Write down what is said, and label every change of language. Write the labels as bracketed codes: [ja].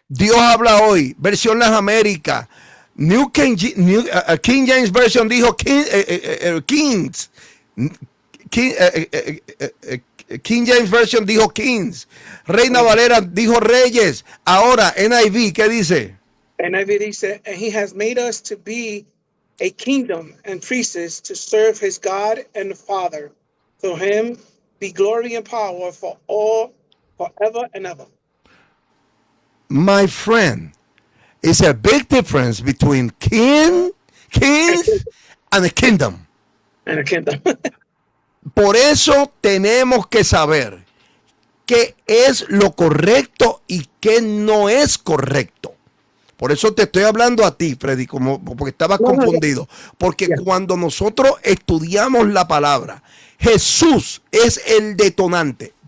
[es] Dios habla hoy. Versión Las Américas. King James Version dijo Kings. King James Version dijo Kings. Reina Valera dijo Reyes. Ahora NIV, ¿qué dice? [en] NIV [es] dice, [en] and he has made us to be a kingdom and priests to serve his God and the Father. To him be glory and power for all, forever and ever. My friend, it's a big difference between kings and a kingdom. And a kingdom. [es] Por eso tenemos que saber qué es lo correcto y qué no es correcto. Por eso te estoy hablando a ti, Freddy, porque estabas confundido. Porque cuando nosotros estudiamos la palabra, Jesús es el detonante.